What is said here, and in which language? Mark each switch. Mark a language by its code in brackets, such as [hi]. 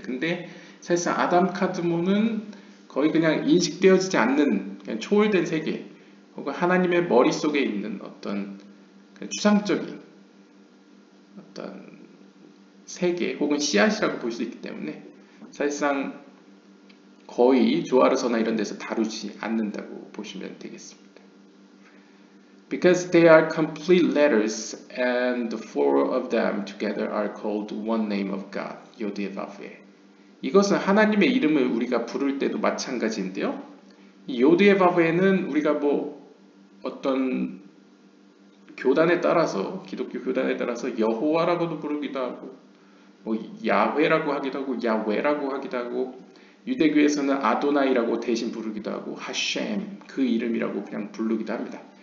[ko] 근데 사실상 아담 카드몬은 거의 그냥 인식되어지지 않는 그냥 초월된 세계 혹은 하나님의 머릿속에 있는 어떤 추상적인 어떤 세계 혹은 씨앗이라고 볼 수 있기 때문에 사실상 거의 조아르서나 이런 데서 다루지 않는다고 보시면 되겠습니다. [en] Because they are complete letters and the four of them together are called one name of God, 요드에바브에. [ko] 이것은 하나님의 이름을 우리가 부를 때도 마찬가지인데요. 이 요드에바브에는 우리가 뭐 어떤 교단에 따라서 기독교 교단에 따라서 여호와라고도 부르기도 하고 뭐 야훼라고 하기도 하고 야훼라고 하기도 하고 유대교에서는 아도나이라고 대신 부르기도 하고 하셴 그 이름이라고 그냥 부르기도 합니다.